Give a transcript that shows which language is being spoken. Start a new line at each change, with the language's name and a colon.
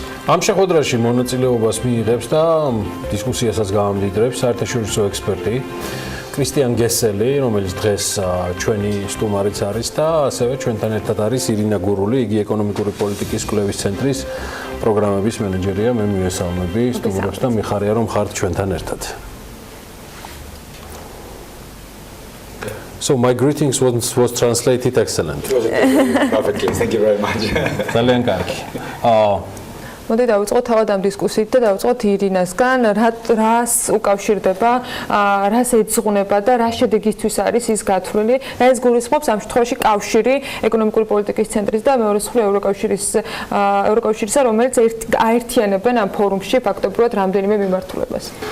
Georgian: ამ შეხვედრაში მონაწილეობას მიიღებს და დისკუსიასაც გაამდიდრებს საერთაშორისო ექსპერტი კრისტიან გესელი, რომელიც დღეს ჩვენი სტუმარიც არის და ასევე ჩვენთან ერთად არის ირინა გურული, იგი ეკონომიკური პოლიტიკის კვლევის ცენტრის პროგრამების მენეჯერია. მე მივესალმები სტუმრებს და მიხარია რომ ხართ ჩვენთან ერთად.
English: So my greetings was translated excellent. Perfectly. Thank you very much.
Georgian: ძალიან კარგი. მოდი დავიწყოთ თავად ამ დისკუსიით და დავიწყოთ ირინასგან, რას უკავშირდება, რას ეძღვნება და რა შედეგისთვის არის ის გათვლილი. ეს გულისხმობს ამ შემთხვევაში კავშირი ეკონომიკური პოლიტიკის ცენტრის და მეორე მხრივ ევროკავშირისა, რომელიც აერთიანებენ ამ ფორუმში ფაქტობრივად რამდენიმე მიმართულებას.